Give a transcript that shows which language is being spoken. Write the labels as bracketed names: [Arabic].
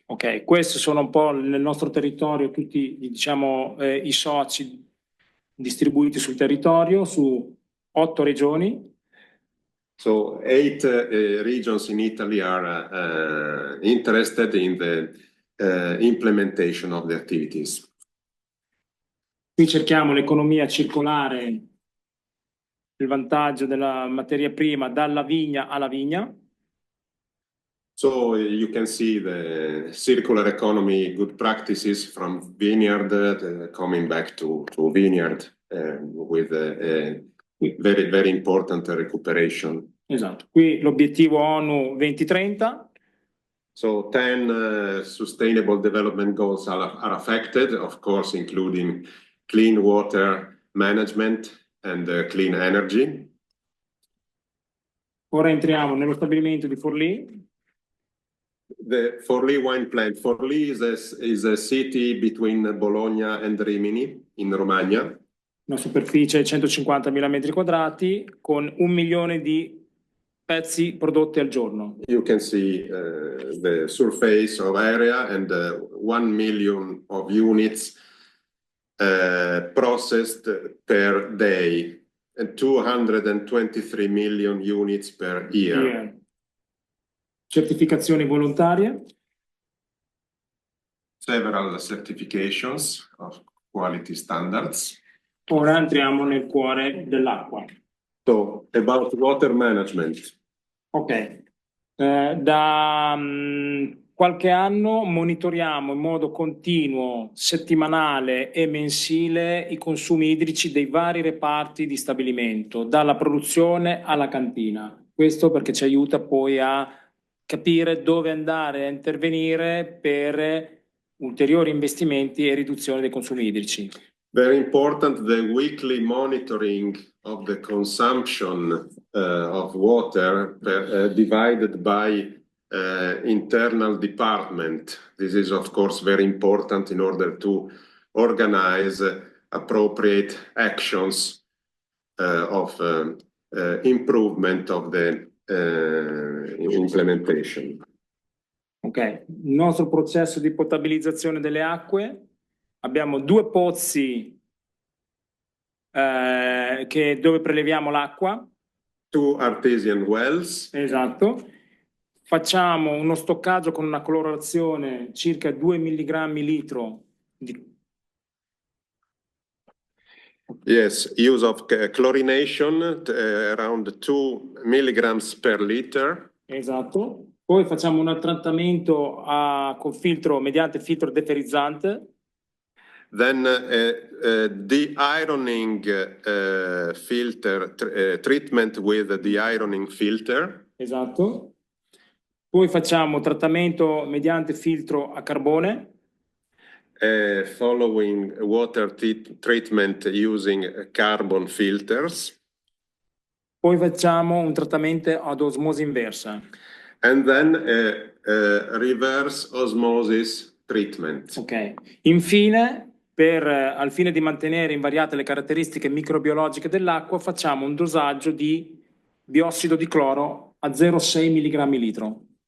[Italian] Ok, questi sono un po' nel nostro territorio tutti, diciamo, i soci distribuiti sul territorio su 8 regioni. [English] So 8 regions in Italy are interested in the implementation of the activities. [Italian] Qui cerchiamo l'economia circolare, il vantaggio della materia prima dalla vigna alla vigna. [English] So you can see the circular economy good practices from vineyard coming back to vineyard with very, very important recuperation. [Italian] Esatto, qui l'obiettivo ONU 2030. [English] So 10 sustainable development goals are affected, of course, including clean water management and clean energy. [Italian] Ora entriamo nello stabilimento di Forlì. [English] The Forlì wine plant. Forlì is a city between Bologna and Rimini in Romagna. [Italian] Una superficie di 150.000 metri quadrati con 1 milione di pezzi prodotti al giorno. [English] You can see the surface of area and 1 million of units processed per day and 223 million units per year. Yeah. [Italian] Certificazioni volontarie. [English] Several certifications of quality standards. [Italian] Ora entriamo nel cuore dell'acqua. [English] So, about water management. Ok. [Italian] Da qualche anno monitoriamo in modo continuo, settimanale e mensile i consumi idrici dei vari reparti di stabilimento, dalla produzione alla cantina. Questo perché ci aiuta poi a capire dove andare a intervenire per ulteriori investimenti e riduzione dei consumi idrici. [English] Very important, the weekly monitoring of the consumption of water divided by internal department. This is, of course, very important in order to organize appropriate actions of improvement of the implementation. [Italian] Ok, il nostro processo di potabilizzazione delle acque, abbiamo 2 pozzi dove preleviamo l'acqua. [English] 2 artesian wells. [Italian] Esatto. Facciamo uno stoccaggio con una colorazione circa 2 mg litro di... [English] Yes, use of chlorination around 2 milligrams per liter. [Italian] Esatto. Poi facciamo un trattamento con filtro, mediante filtro deferrizzante. [English] Then de-ironing filter, treatment with the de-ironing filter. [Italian] Esatto. Poi facciamo trattamento mediante filtro a carbone. [English] Following water treatment using carbon filters. [Italian] Poi facciamo un trattamento ad osmosi inversa. [English] And then reverse osmosis treatment. Ok. [Italian] Infine, al fine di mantenere invariate le caratteristiche microbiologiche dell'acqua, facciamo un dosaggio di biossido di cloro a 0,6 mg litro.